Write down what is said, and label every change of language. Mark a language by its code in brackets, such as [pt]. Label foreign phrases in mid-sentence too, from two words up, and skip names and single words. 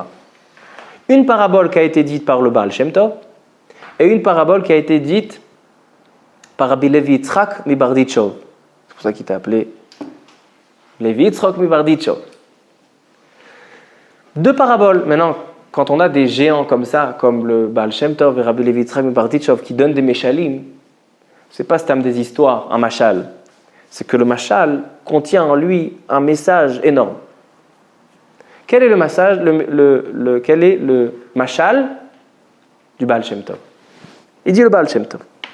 [fr] Une parabole qui a été dite par le Baal Shem Tov, et une parabole qui a été dite par Rabbi Levi Yitzchak mi Barditchov. C'est pour ça qu'il t'a appelé Levi Yitzchak mi Barditchov. 2 paraboles. Maintenant, quand on a des géants comme ça, comme le Baal Shem Tov et Rabbi Levi Yitzchak mi Barditchov, qui donnent des meshalim, c'est pas stam des histoires, un mashal. C'est que le mashal contient en lui un message énorme. Quel est le message, quel est le mashal du Baal Shem Tov? Il dit le Baal Shem Tov.